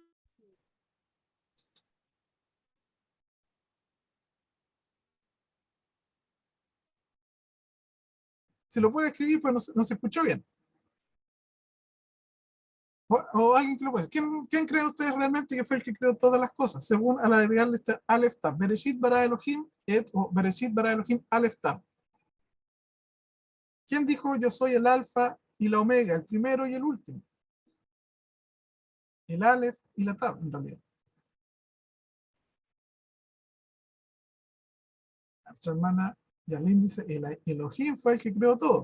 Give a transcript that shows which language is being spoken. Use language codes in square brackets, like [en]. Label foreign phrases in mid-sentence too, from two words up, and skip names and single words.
[es] Si lo puede escribir, pues no se escuchó bien. O alguien que lo puede. ¿Quién creen ustedes realmente que fue el que creó todas las cosas? Según al agregarle este Aleph Tav. [he] בראשית ברא אלוהים את o בראשית ברא אלוהים אלף תו. [es] ¿Quién dijo yo soy el Alfa y la Omega, el primero y el último? El Aleph y la Tav, en realidad. Nuestra hermana Yarlin dice, el Elohim fue el que creó todo.